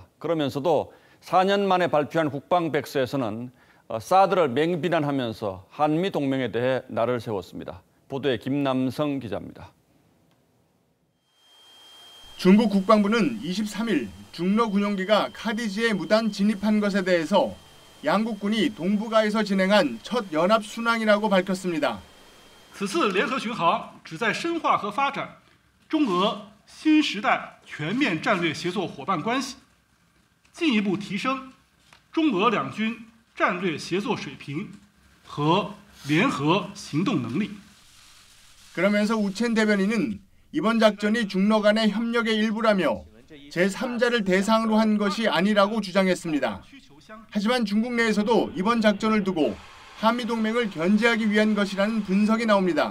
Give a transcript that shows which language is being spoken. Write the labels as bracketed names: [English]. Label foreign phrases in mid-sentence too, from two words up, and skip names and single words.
[Korean] 그러면서도 4년 만에 발표한 국방백서에서는 사드를 맹비난하면서 한미 동맹에 대해 날을 세웠습니다. 보도에 김남성 기자입니다. 중국 국방부는 23일 중러 군용기가 카디즈에 무단 진입한 것에 대해서 양국군이 동북아에서 진행한 첫 연합 순항이라고 밝혔습니다. [Chinese] 此次联合巡航旨在深化和发展中俄新时代全面战略协作伙伴关系，进一步提升中俄两军战略协作水平和联合行动能力。 [Korean] 그러면서 우첸 대변인은 이번 작전이 중러 간의 협력의 일부라며 제3자를 대상으로 한 것이 아니라고 주장했습니다. 하지만 중국 내에서도 이번 작전을 두고 한미동맹을 견제하기 위한 것이라는 분석이 나옵니다.